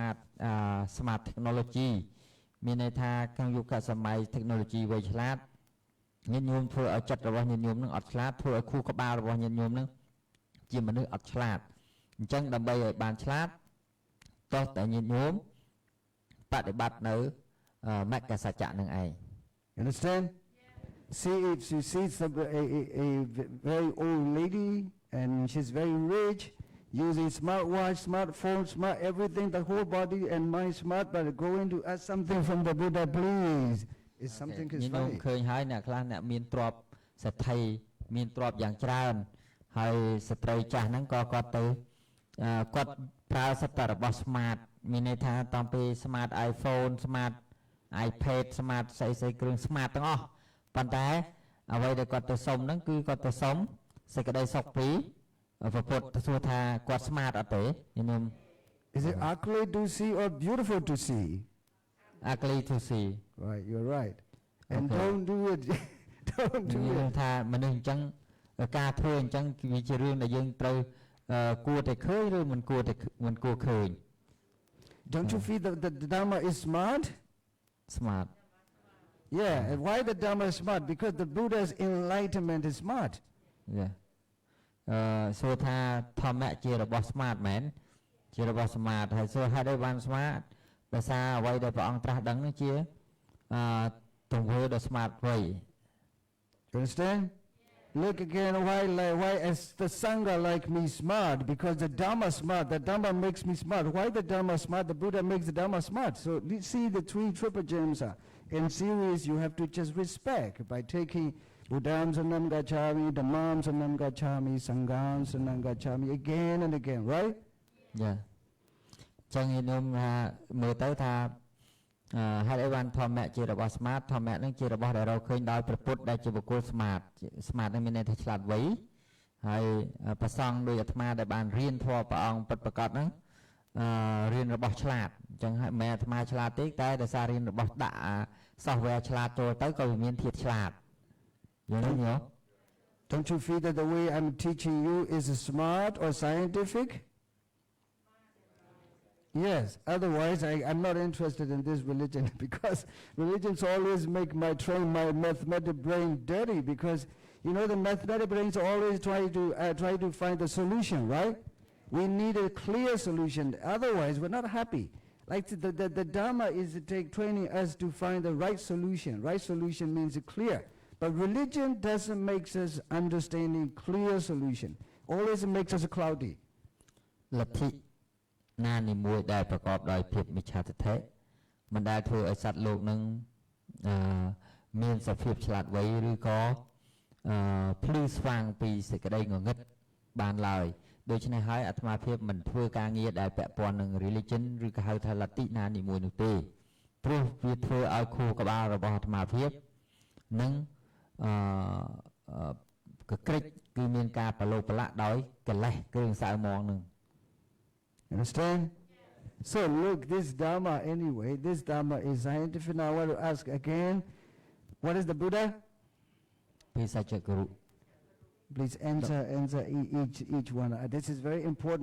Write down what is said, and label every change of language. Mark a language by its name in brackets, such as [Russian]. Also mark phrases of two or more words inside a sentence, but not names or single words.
[English] smart technology [Khmer] មានន័យថាក្នុងយុគសម័យ technology វៃឆ្លាតញាតិញោមធ្វើឲ្យចិត្តរបស់ញាតិញោមនឹងអត់ឆ្លាតធ្វើឲ្យខួរក្បាលរបស់ញាតិញោមនឹងជាមនុស្សអត់ឆ្លាតអញ្ចឹងដើម្បីឲ្យបានឆ្លាតតោះតែញាតិញោមបដិបត្តិនៅមគ្គសច្ចៈនឹងឯង [English] Understand? See, if you see a very old lady and she's very rich, using smartwatch, smartphone, smart everything, the whole body and mind smart, but going to ask something from the Buddha, please. It's something is funny. [Khmer] ឃើញហើយអ្នកខ្លះអ្នកមានទ្រព្យសេដ្ឋីមានទ្រព្យយ៉ាងច្រើនហើយស្ត្រីចាស់ហ្នឹងក៏គាត់ទៅគាត់ប្រើសិទ្ធិរបស់ smart មានន័យថាតាមពេល [English] smart iPhone smart iPad smart [Khmer] ស្អីគ្រឿង smart ទាំងអស់ប៉ុន្តែអ្វីដែលគាត់ទៅសុំហ្នឹងគឺគាត់ទៅសុំសេចក្តីសុខពីព្រះពុទ្ធទៅសួរថាគាត់ smart អត់ទេខ្ញុំ [English] Is it ugly to see or beautiful to see? ugly to see Right, you're right. And Okay. don't do it. Don't do [Khmer] យើង [English] it. [Khmer] ថាមនុស្សអញ្ចឹងការធ្វើអញ្ចឹងវាជារឿងដែលយើងត្រូវគួរតែឃើញឬមិនគួរឃើញ [English] Don't you feel that the Dharma is smart? smart Yeah, and why the Dharma is smart? Because the Buddha's enlightenment is smart. [Khmer] yeah សួរថាធម្មៈជារបស់ smart មែនជារបស់ smart ហើយសួរហេតុអីបាន smart ដោយសារអ្វីដែលព្រះអង្គត្រាស់ដឹងនេះជាទង្វើដ៏ smart វៃ [English] You understand? Look again, why is the Sangha like me smart? Because the Dharma smart. The Dharma makes me smart. Why the Dharma smart? The Buddha makes the Dharma smart. So you see the three triple gems are in series. You have to just respect by taking [Pali] Buddham Sanam Gacchami, Dhammam Sanam Gacchami, Sangham Sanam Gacchami [English] again and again, right? Yeah. [Khmer] ចឹងខ្ញុំថាមើលទៅថាហេតុអីបានធម្មៈជារបស់ smart ធម្មៈនឹងជារបស់ដែលរកឃើញដោយព្រះពុទ្ធដែលជាបុគ្គល smart នឹងមានន័យថាឆ្លាតវៃហើយប្រសង់ដោយអាត្មាដែលបានរៀនធម៌ព្រះអង្គពិតប្រាកដហ្នឹងរៀនរបស់ឆ្លាតអញ្ចឹងហើយមិនអាត្មាឆ្លាតទេតែដោយសាររៀនរបស់ដាក់ software ឆ្លាតចូលទៅក៏វាមានធាតុឆ្លាតយល់ទេញោម [English] Don't you feel that the way I'm teaching you is smart or scientific? Yes, otherwise I'm not interested in this religion because religions always make my mathematical brain dirty because you know the mathematical brains always try to find the solution, right? We need a clear solution, otherwise we're not happy. Like the Dharma is training us to find the right solution. Right solution means clear. But religion doesn't make us understanding clear solution. Always makes us cloudy. [Khmer] លទ្ធិណានីមួយដែលប្រកបដោយភាពមិច្ឆាទិដ្ឋិមិនដែលធ្វើឲ្យសត្វលោកនឹងមានសភាព ឆ្លាតវៃឬក៏ភ្លឺស្វាងពីសេចក្តីងងឹតបានឡើយដូច្នេះហើយអាត្មាភាពមិនធ្វើការងារដែលពាក់ព័ន្ធនឹង religion ឬក៏ហៅថាលទ្ធិណានីមួយនោះទេព្រោះវាធ្វើឲ្យខួរក្បាលរបស់អាត្មាភាពនឹងកក្រិចគឺមានការប្រឡូកប្រឡាក់ដោយកិលេសគ្រឿងសៅមងនឹង [English] Understand? So look, this Dharma anyway, this Dharma is scientific. Now I want to ask again, what is the Buddha? Pesachakuru. Please answer each one. This is very important.